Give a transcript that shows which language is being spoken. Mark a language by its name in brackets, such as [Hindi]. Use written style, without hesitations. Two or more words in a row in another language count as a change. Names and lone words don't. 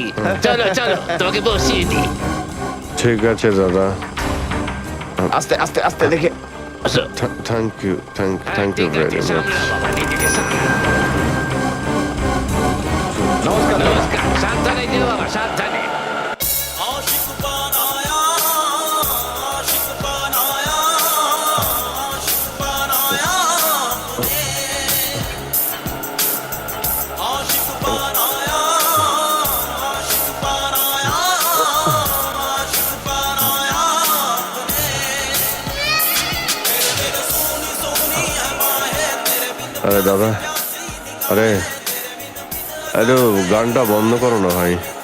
[Bangla] চলো চলো, তোকে বসিয়ে দিই। ঠিক আছে দাদা, আস্তে আস্তে আস্তে দেখে। আসো। [English] thank you thank you [Bangla] ঠিক ভেরি আছে, মাচ। সামলাও বাবা, নিজেকে সামলাও। নমস্কার, সাবধানে যেও বাবা, সাবধানে। [Hindi] आशिक बनाया आशिक बनाया आशिक बनाया तूने आशिक बनाया आशिक बनाया आशिक बनाया तूने तेरे सोनी सोनी है बाहें तेरे बिन [Bangla] আরে দাদা, আরে আরে গানটা বন্ধ করো না ভাই।